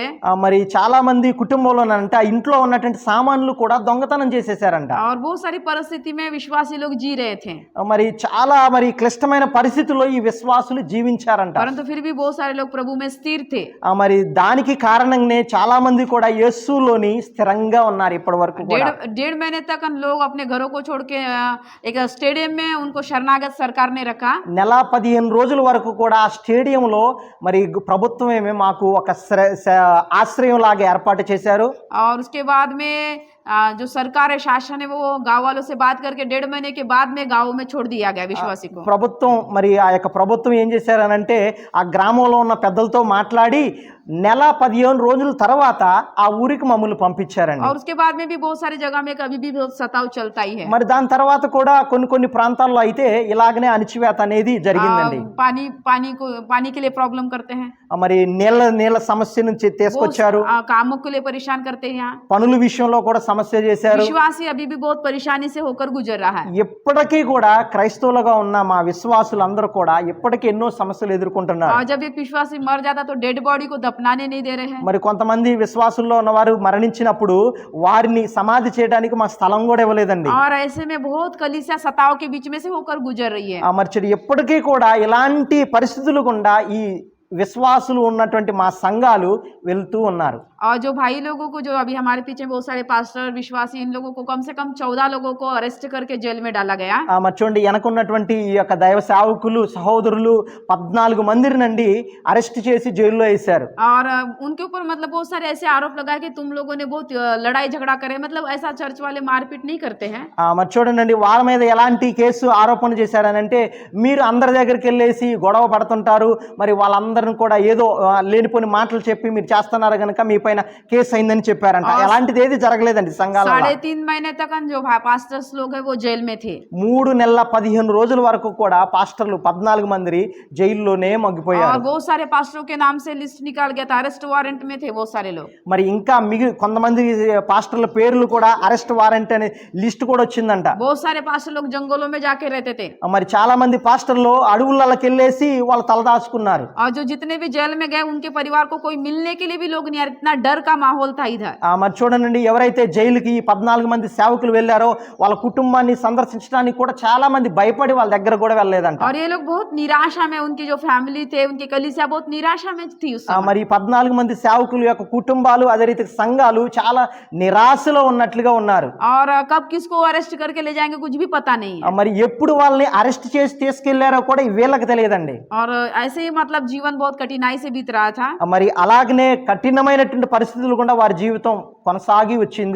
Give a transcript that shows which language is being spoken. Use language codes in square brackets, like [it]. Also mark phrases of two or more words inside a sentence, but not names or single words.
[te] మరి చాలా మంది కుటుంబంలోనంట ఇంట్లో ఉన్నటువంటి సామాన్లు కూడా దొంగతనం చేసేసారంట. [hi] और बहुत सारी परिस्थिति में विश्वासी लोग जी रहे थे, [te] మరి చాలా మరి క్లిష్టమైన పరిస్థితుల్లో ఈ విశ్వాసులు జీవించారంట. [hi] परंतु फिर भी बहुत सारे लोग प्रभु में स्थिर थे। [te] మరి దానికి కారణంగానే చాలా మంది కూడా యేసులోని స్థిరంగా ఉన్నారు ఇప్పటి వరకు కూడా. [hi] 1.5 महीने तक हम लोग अपने घरों को छोड़ के एक स्टेडियम में उनको शरणागत सरकार ने रखा। [te] నెల 15 రోజుల వరకు కూడా ఆ స్టేడియంలో మరి ప్రభుత్వమే మాకు ఒక ఆశ్రయం లాగా ఏర్పాటు చేశారు. [hi] और उसके बाद में जो सरकार है, शासन है, वो गांव वालों से बात करके 1.5 महीने के बाद में गांव में छोड़ दिया गया विश्वासी को। [te] ప్రభుత్వం మరి ఆ యొక్క ప్రభుత్వం ఏం చేశారనంటే ఆ గ్రామంలో ఉన్న పెద్దలతో మాట్లాడి నెల 15 రోజుల తర్వాత ఆ ఊరికి మమ్మల్ని పంపించారండి. [hi] और उसके बाद में भी बहुत सारी जगह में कभी भी बहुत सताव चलता ही है। [te] మరి దాని తర్వాత కూడా కొన్ని ప్రాంతాల్లో అయితే ఇలాగనే అణచివేత అనేది జరిగిందండి. [hi] पानी के लिए प्रॉब्लम करते हैं, [te] మరి నీళ్ళ సమస్య నుంచి తీసుకొచ్చారు. [hi] कामों के लिए परेशान करते हैं। यहाँ [te] పనుల విషయంలో కూడా సమస్య చేశారు. [hi] विश्वासी अभी भी बहुत परेशानी से होकर गुजर रहा है। [te] ఎప్పటికీ కూడా క్రైస్తవులుగా ఉన్న మా విశ్వాసులందరూ కూడా ఎప్పటికీ ఎన్నో సమస్యలు ఎదుర్కొంటున్నారు. [hi] और जब एक विश्वासी मर जाता तो [en] dead body [hi] को दफनाने नहीं दे रहे हैं। [te] మరి కొంతమంది విశ్వాసుల్లో ఉన్నవారు మరణించినప్పుడు వారిని సమాధి చేయడానికి మా స్థలం కూడా ఇవ్వలేదండి. [hi] और ऐसे में बहुत कलीसिया सताव के बीच में से होकर गुजर रही है। [te] మరి ఎప్పటికీ కూడా ఇలాంటి పరిస్థితులు గుండా ఈ విశ్వాసులు ఉన్నటువంటి మా సంఘాలు వెళ్తూ ఉన్నారు. [hi] और जो भाई लोगों को, जो अभी हमारे पीछे बहुत सारे पास्टर विश्वासी, इन लोगों को कम से कम 14 लोगों को अरेस्ट करके जेल में डाला गया। [te] మరి చూడండి వెనకున్నటువంటి ఈ యొక్క దైవ సేవకులు సహోదరులు 14 మందిని నుండి అరెస్ట్ చేసి జైల్లో వేశారు. [hi] और उनके ऊपर मतलब बहुत सारे ऐसे आरोप लगाए कि तुम लोगों ने बहुत लड़ाई झगड़ा करे, मतलब ऐसा चर्च वाले मारपीट नहीं करते हैं। [te] మరి చూడండి వాళ్ళ మీద ఎలాంటి కేసు ఆరోపణ చేశారనంటే మీరు అందరి దగ్గరికి వెళ్ళేసి గొడవ పడుతుంటారు, మరి వాళ్ళందరిని కూడా ఏదో లేనిపోని మాటలు చెప్పి మీరు చేస్తున్నారు కనుక మీ పైన కేసు అయిందని చెప్పారంట. ఎలాంటిది ఏది జరగలేదండి సంఘాలలో. [hi] 3.5 महीने तक जो पास्टर्स लोग हैं वो जेल में थे। [te] 3 నెలల 15 రోజుల వరకు కూడా పాస్టర్లు 14 మంది జైల్లోనే మగ్గిపోయారు. [hi] और बहुत सारे पास्टरों के नाम से लिस्ट निकाल गया था, [en] arrest warrant [hi] में थे बहुत सारे लोग। [te] మరి ఇంకా కొంతమంది పాస్టర్ల పేర్లు కూడా [en] arrest warrant [te] అనే లిస్ట్ కూడా వచ్చిందంట. [hi] बहुत सारे पास्टर लोग जंगलों में जाके रहते थे। [te] మరి చాలా మంది పాస్టర్లు అడవులకి వెళ్ళేసి వాళ్ళు తలదాచుకున్నారు. [hi] और जो जितने भी जेल में गए उनके परिवार को कोई मिलने के लिए भी लोग नहीं आ रहे, इतना डर का माहौल था इधर। [te] మరి చూడండి ఎవరైతే జైలుకి 14 మంది సేవకులు వెళ్ళారో వాళ్ళ కుటుంబాన్ని సందర్శించడానికి కూడా చాలా మంది భయపడి వాళ్ళ దగ్గర కూడా వెళ్ళలేదంట. [hi] और ये लोग बहुत निराशा में, उनकी जो फैमिली थे, उनकी कलीसिया बहुत निराशा में थी उस समय। [te] మరి 14 మంది సేవకుల యొక్క కుటుంబాలు అదే రీతి సంఘాలు చాలా నిరాశలో ఉన్నట్లుగా ఉన్నారు. [hi] और कब किसको अरेस्ट करके ले जाएंगे कुछ भी पता नहीं है। [te] మరి ఎప్పుడు వాళ్ళని అరెస్ట్ చేసి తీసుకెళ్లారో కూడా వీళ్ళకి తెలియదండి. [hi] और ऐसे ही मतलब जीवन बहुत कठिनाई से बीत रहा था। [te] మరి అలాగనే కఠినమైనటువంటి పరిస్థితులు కూడా వారి జీవితం కొనసాగి వచ్చింది.